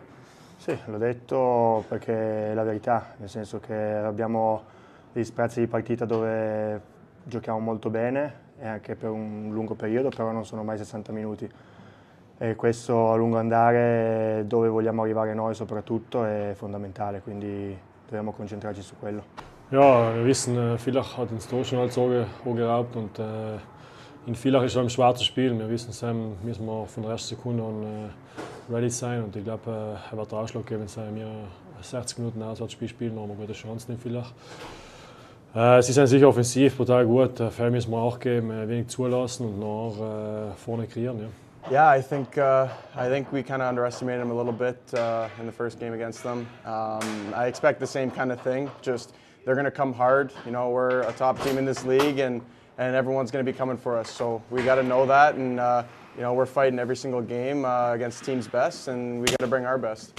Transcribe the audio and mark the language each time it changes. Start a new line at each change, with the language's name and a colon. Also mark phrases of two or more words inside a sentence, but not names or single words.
Italian: Sì, l'ho detto perché è la verità, nel senso che abbiamo degli sprazzi di partita dove giochiamo molto bene e anche per un lungo periodo, però non sono mai 60 minuti. E questo a lungo andare, dove vogliamo arrivare noi soprattutto, è fondamentale, quindi dobbiamo concentrarci su quello.
German: Ja, wir wissen, Villach hat uns da schon halt so geraubt und in Villach ist es schwer zu spielen. Wir wissen, Sam müssen wir von der ersten Sekunde an ready sein und ich glaube, er wird den Ausschlag geben, wenn wir 60 Minuten Auswärtsspiel spielen, haben wir gute Chancen in Villach. Sie sind sicher offensiv brutal gut, viel müssen wir auch geben, wenig zulassen und nach vorne kreieren. Ja.
English: Yeah, I think we kind of underestimated them a little bit in the first game against them. I expect the same kind of thing. Just they're going to come hard. You know, we're a top team in this league, and everyone's going to be coming for us. So we got to know that, and you know, we're fighting every single game against teams' best, and we got to bring our best.